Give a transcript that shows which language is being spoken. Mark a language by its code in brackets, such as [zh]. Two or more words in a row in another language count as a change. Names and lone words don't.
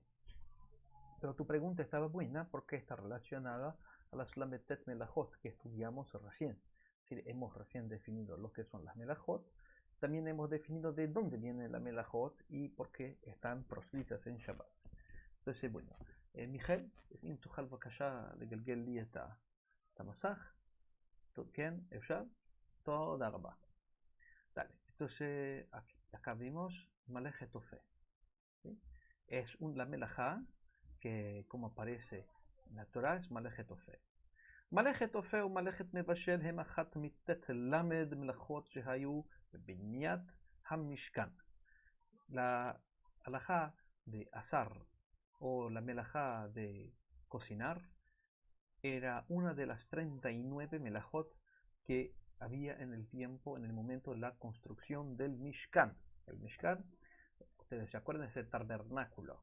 [es] Pero tu pregunta estaba buena porque está relacionada a las [he] ל"ט מלאכות [es] que estudiamos recién. Es decir, hemos recién definido lo que son las Melajot. También hemos definido de dónde viene la Melajot y por qué están proscritas en Shabbat. entonces, bueno, [he] מיכאל, אם תוכל בבקשה לגלגל לי את המסך, כן, אפשר? תודה רבה. [es] Dale, entonces acá vimos [he] מלאכת אופה. [es] ¿Sí? Es la melajá que, como aparece en la Torah, es [he] מלאכת אופה. מלאכת אופה ומלאכת מבשל הם אחת מט' למד מלאכות שהיו בבניית המשכן. [es] La alajá de asar o la melajá de cocinar era una de las 39 melajot que había en el tiempo, en el momento de la construcción del Mishkan. El Mishkan, ustedes se acuerdan, es el tabernáculo.